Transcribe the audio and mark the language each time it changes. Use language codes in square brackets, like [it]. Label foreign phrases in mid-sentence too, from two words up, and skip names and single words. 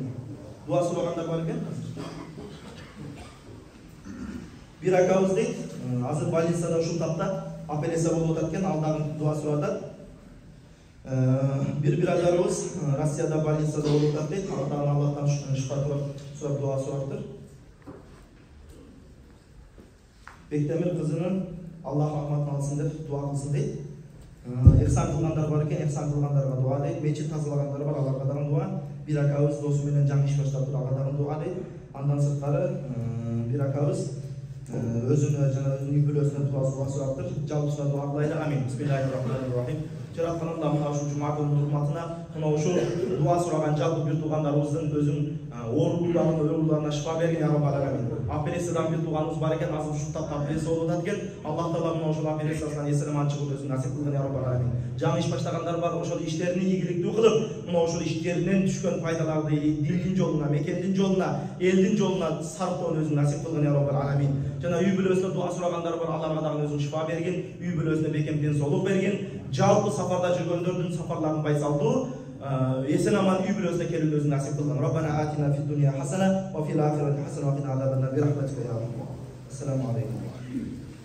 [uz] Dua so'raganlar bor ekan. [ky] Bir akabız deyt, hazır больницада ушул тапта операция болуп атат экен, алдагы дуа сурап атат. Bir biradarыбыз Россияда больницада болуп атат дейт, алдагы Аллахтан шифа сурап дуа сураптыр. Бектемир кызынын Аллах рахматын алсын деп дуа кылсын дейт. Ихсан кылгандар бар экен, ихсан кылгандарга дуа дейт. Мечит тазалагандар бар, аларга дагы дуа. Bir akabız досу менен жаңы иш баштап тур, ага дагы дуа дейт. Андан сырткары bir akabız özünü жана өзүнүн үй бүлөсүнө дуа сураптыр. Жалпысына дуа кылайлы. Амин. [ar] بسم الله الرحمن الرحيم. [ky] Жараткан Аллахым ушул жума күнүнүн урматына мына ушул дуа сураган жалпы бир туугандарыбыздын өзүн ооруларына шифа бергин [ar] يا رب العالمين. [ky] Операциядан бир тууганыбыз бар экен, азыр ушул тапта операция болуп атат экен. Аллах таала мына ошол операциясынан эсен-аман чыгууну өзүн насип кылгын [ar] يا رب العالمين. [ky] Жаңы иш баштагандар бар, ошол иштерин ийгиликтүү кылып, мына ошол иштеринен түшкөн пайдаларды диндин жолуна, мекендин жолуна, элдин жолуна сарптоону өзүн насип кылгын [ar] يا رب العالمين. [ky] Жана үй бүлөсүнө дуа сурагандар бар, аларга дагы өзүн шифа бергин, үй бүлөсүнө бекем денсаулык бергин. Жалпы сафарда жүргөндөрдүн сафарларын байсалдуу, эсен-аман үй бүлөсүнө келүүнү өзүн насип кылгын. [ar] ربنا آتنا في الدنيا حسنة وفي الآخرة حسنة وقنا عذاب النار برحمتك يا الله. السلام عليكم.